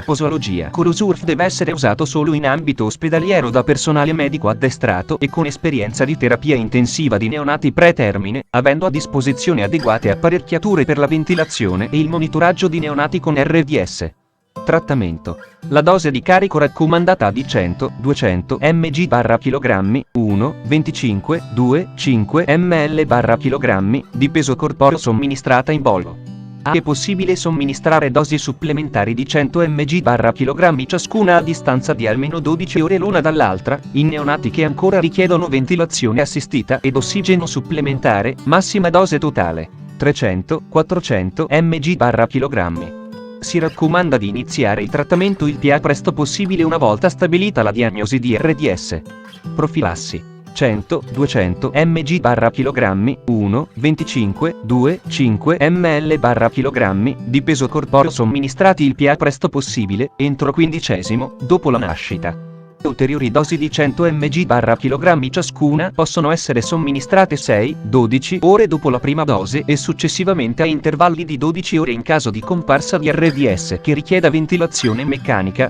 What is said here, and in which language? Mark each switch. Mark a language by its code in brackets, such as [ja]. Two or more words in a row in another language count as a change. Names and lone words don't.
[it] Curosurf deve essere usato solo in ambito ospedaliero da personale medico addestrato e con esperienza di terapia intensiva di neonati pretermine, avendo a disposizione adeguate apparecchiature per la ventilazione e il monitoraggio di neonati con RDS. Trattamento: la dose di carico raccomandata di 100-200 mg/kg, 1, 25, 2, 5 ml/kg, di peso corporeo somministrata in bollo. È possibile somministrare dosi supplementari di 100 mg/kg ciascuna a distanza di almeno 12 ore l'una dall'altra, in neonati che ancora richiedono ventilazione assistita ed ossigeno supplementare. Massima dose totale: 300-400 mg/kg. Si raccomanda di iniziare il trattamento il più presto possibile una volta stabilita la diagnosi di RDS. Profilassi: 100-200 mg/kg, 1, 25, 2, 5 ml/kg, di peso corporeo somministrati il più presto possibile, entro 15° dopo la nascita. Ulteriori dosi di 100 mg/kg ciascuna possono essere somministrate 6-12 ore dopo la prima dose e successivamente a intervalli di 12 ore in caso di comparsa di RDS che richieda ventilazione meccanica.